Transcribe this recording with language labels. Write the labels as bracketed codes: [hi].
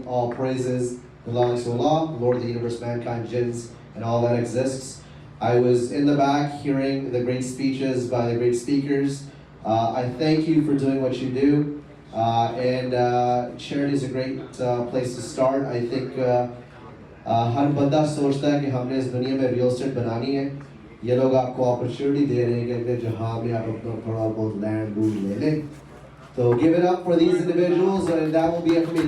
[en] All praises belongs to Allah, Lord of the universe, mankind, jinns, and all that exists. I was in the back hearing the great speeches by the great speakers. I thank you for doing what you do. And charity is a great place to start. I think [hi] हर बंदा सोचता है कि हमने इस दुनिया में real estate बनानी है। ये लोग आपको अपॉर्चुनिटी दे रहे हैं कि जहाँ में आप अपना थोड़ा बहुत लैंड डूब ले लें। [en] So give it up for these individuals, and that will be it for me.